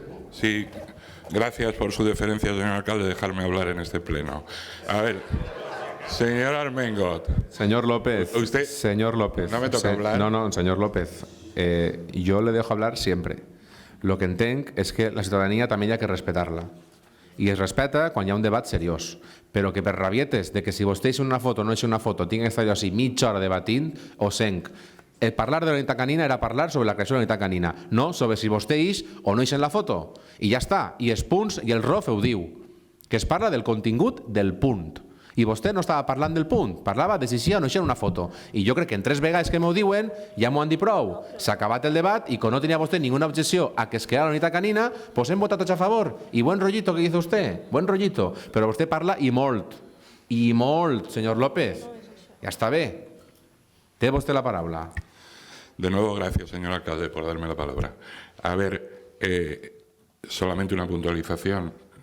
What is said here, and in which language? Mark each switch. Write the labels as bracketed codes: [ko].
[es] Sí, gracias por su deferencia, señor alcalde, dejarme hablar en este pleno. A ver... Señor Armengot. Señor López. Usted. Señor López. No me toca hablar. No, señor López. Yo le dejo hablar siempre. Lo que [ca] entenc [es] es que la ciudadanía también hay que respetarla. [ca] i es respecta quan hi ha un debat seriós. Però que per rabietes de que si vostè és una foto o no és una foto tinc que estar jo així mitja hora debatint, o senc. Parlar de la unitat canina era parlar sobre la creació de la unitat canina, no sobre si vostè és o no és en la foto. I ja està. I els punts i el ROF ho diu, que es parla del contingut del punt. I vostè no estava parlant del punt, parlava de si sí o no és una foto. I jo crec que en 3 vegades que m'ho diuen ja m'ho han dit prou. S'ha acabat el debat i com no tenia vostè ninguna objecció a que es creara la unitat canina, pues hem votat tots a favor. [es] I buen rollito que dice usted, buen rollito. [ca] Però vostè parla i molt, senyor López. Ja està bé. Té vostè la paraula. [es] De nuevo, gracias, señor alcalde, por darme la palabra. A ver, solamente una puntualización.